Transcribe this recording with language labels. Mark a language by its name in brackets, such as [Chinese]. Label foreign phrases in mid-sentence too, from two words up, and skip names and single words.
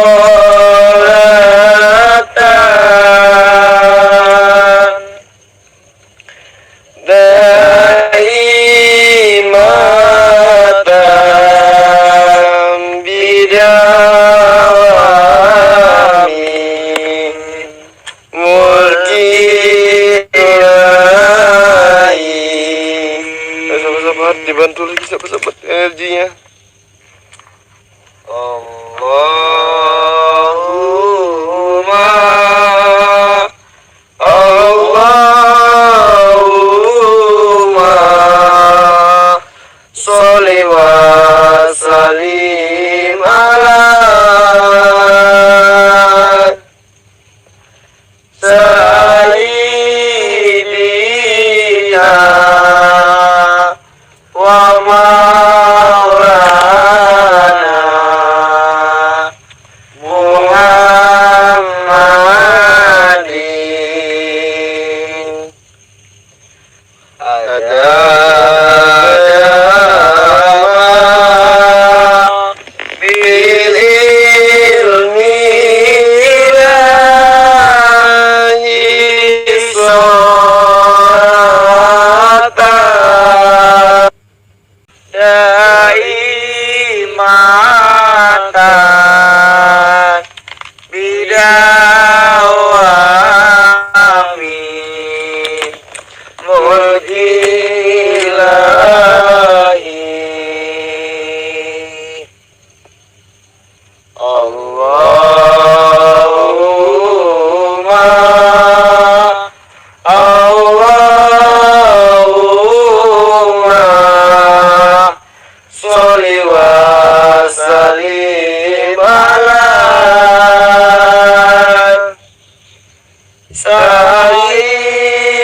[Arabic] صلاة دائمة بدوام ملك الله. [Indonesian] Sahabat-sahabat dibantu lagi, sahabat-sahabat energinya. [Arabic] اللهم اللهم صل وسلم على سيدنا ومولانا محمد. عدد ب علم الله صلاة دائمة بدوام ملك الله. اللهم اللهم صل وسلم على سيدنا